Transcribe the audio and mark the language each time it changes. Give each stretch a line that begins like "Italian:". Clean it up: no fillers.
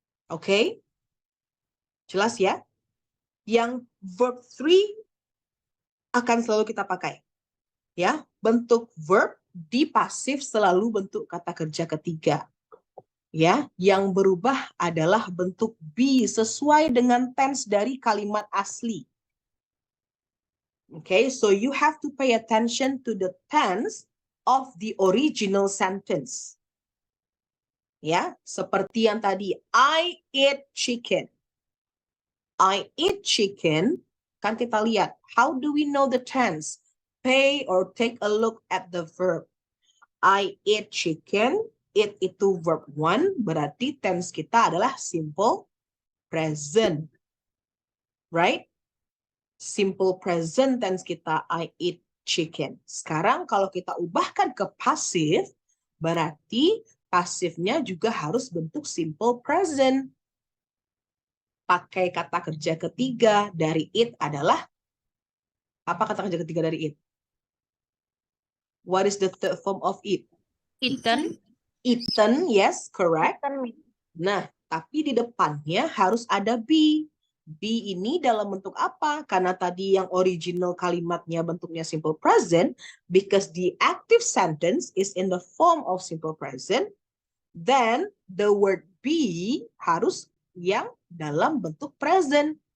Indonesian: Oke? Jelas ya? Yang verb 3 akan selalu kita pakai. Ya, bentuk verb di pasif selalu bentuk kata kerja ketiga. Ya, yang berubah adalah bentuk be sesuai dengan tense dari kalimat asli.
English: Okay, so you have to pay attention to the tense of the original sentence.
Indonesian: Ya, seperti yang tadi,
English: I eat chicken. I eat chicken,
Indonesian: kan kita lihat,
English: how do we know the tense? Pay or take a look at the verb. I eat chicken, eat
Indonesian: itu verb 1, berarti tense kita adalah simple present.
English: Right? Simple present tense kita, I eat chicken.
Indonesian: Sekarang kalau kita ubahkan ke pasif, berarti pasifnya juga harus bentuk simple present. Pakai kata kerja ketiga dari it adalah, apa kata kerja ketiga dari it?
English: What is the third form of it? Eaten. Eaten, yes, correct.
Indonesian: Nah, tapi di depannya harus ada be. Be ini dalam bentuk apa? Karena tadi yang original kalimatnya bentuknya simple present,
English: because the active sentence is in the form of simple present, then the word be
Indonesian: harus yang dalam bentuk present.